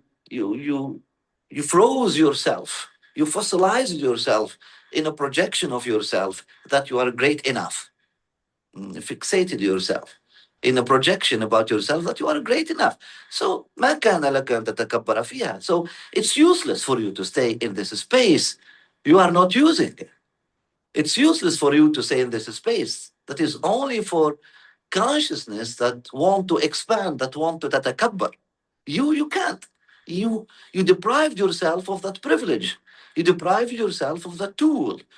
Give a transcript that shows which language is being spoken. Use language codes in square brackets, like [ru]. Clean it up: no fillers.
[en] You froze yourself. You fossilized yourself in a projection of yourself that you are great enough. Fixated yourself in a projection about yourself that you are great enough. [ar] So ما كان لك أن تتكبر فيها. [en] So it's useless for you to stay in this space you are not using. It's useless for you to stay in this space that is only for consciousness that want to expand, that want to tatakabbar. You can't. You deprived yourself of that privilege. You deprived yourself of that tool.